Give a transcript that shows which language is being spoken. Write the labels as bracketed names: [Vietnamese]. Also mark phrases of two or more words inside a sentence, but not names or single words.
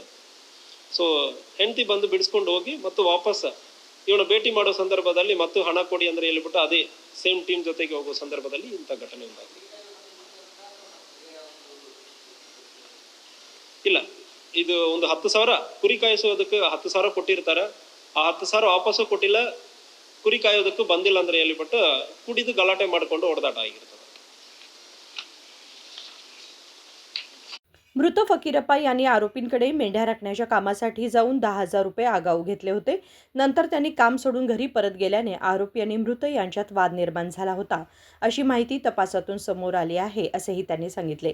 [Kannada] ಸೊ ಹೆಂಡತಿ ಬಂದು ಬಿಡಿಸ್ಕೊಂಡು ಹೋಗಿ ಮತ್ತು ವಾಪಸ್ ಇವನು ಭೇಟಿ ಮಾಡೋ ಸಂದರ್ಭದಲ್ಲಿ ಮತ್ತು ಹಣ ಕೊಡಿ ಅಂದ್ರೆ ಹೇಳಿಬಿಟ್ಟು ಅದೇ [English] same team [Kannada] ಜೊತೆಗೆ ಹೋಗೋ ಸಂದರ್ಭದಲ್ಲಿ ಇಂಥ ಘಟನೆ ಉಂಟಾಗಿದೆ. ಇಲ್ಲ, ಇದು ಒಂದು 10,000 ಕುರಿ ಕಾಯಿಸೋದಕ್ಕೆ 10,000 ಕೊಟ್ಟಿರ್ತಾರೆ. ಆ 10,000 ವಾಪಸ್ಸು ಕೊಟ್ಟಿಲ್ಲ, ಕುರಿ ಕಾಯೋದಕ್ಕೂ ಬಂದಿಲ್ಲ ಅಂದ್ರೆ ಹೇಳಿಬಿಟ್ಟು ಕುಡಿದು ಗಲಾಟೆ ಮಾಡಿಕೊಂಡು ಹೊಡೆದಾಟ ಆಗಿರ್ತದೆ. [Marathi] मृत फकीरप्पा यांनी आरोपींकडे मेंढ्या राखण्याच्या कामासाठी जाऊन 10,000 रुपये आगाऊ घेतले होते. नंतर त्यांनी काम सोडून घरी परत गेल्याने आरोपी आणि मृत यांच्यात वाद निर्माण झाला होता, अशी माहिती तपासातून समोर आली आहे, असेही त्यांनी सांगितले.